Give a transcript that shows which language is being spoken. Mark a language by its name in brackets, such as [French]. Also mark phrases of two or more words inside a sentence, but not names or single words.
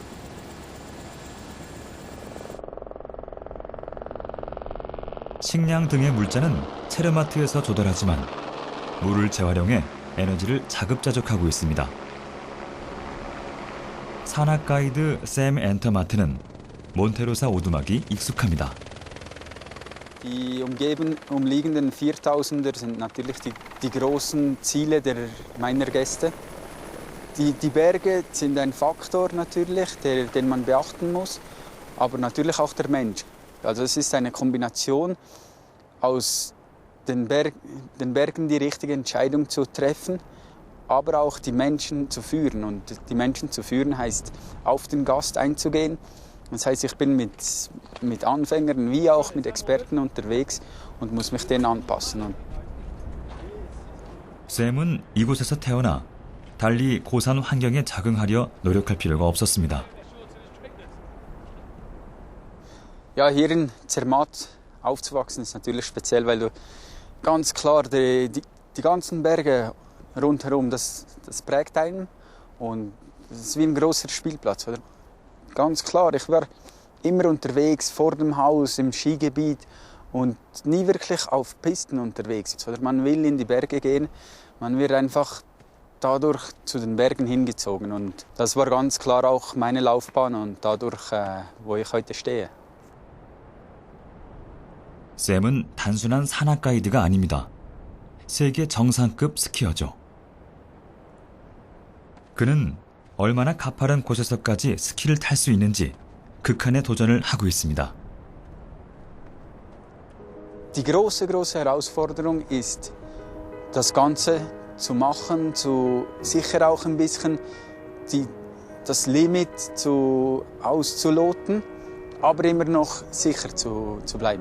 [Korean] 식량 등의 물자는 체르마트에서 조달하지만 물을 재활용해 에너지를 자급자족하고 있습니다. 산악 가이드 샘 엔터마트는 몬테로사 오두막이 익숙합니다. [German] Die umliegenden 4000er sind natürlich die großen Ziele meiner Gäste. Die Berge sind ein Faktor natürlich, den man beachten muss, aber natürlich auch der Mensch. Also es ist eine Kombination aus den Bergen die richtige Entscheidung zu treffen, aber auch die Menschen zu führen. Und die Menschen zu führen heißt, auf den Gast einzugehen. Das heißt, ich bin mit Anfängern wie auch mit Experten unterwegs und muss mich denen anpassen. [Korean] 샘은 이곳에서 태어나 달리 고산 환경에 적응하려 노력할 필요가 없었습니다. [German] Ja, hier in Zermatt aufzuwachsen ist natürlich speziell, weil du ganz klar die ganzen Berge rundherum, das prägt einen und das ist wie ein großer Spielplatz, oder? Ganz klar, ich war immer unterwegs, vor dem Haus, im Skigebiet und nie wirklich auf Pisten unterwegs. Oder man will in die Berge gehen, man wird einfach dadurch zu den Bergen hingezogen. Und das war ganz klar auch meine Laufbahn und dadurch, wo ich heute stehe. [Korean] 샘은 단순한 산악 가이드가 아닙니다. 세계 정상급 스키어죠. 그는 얼마나 가파른 곳에서까지 스키를 탈 수 있는지 극한의 도전을 하고 있습니다. [German] Die große Herausforderung ist, das Ganze zu machen, sicher auch ein bisschen das Limit auszuloten, aber immer noch sicher zu bleiben.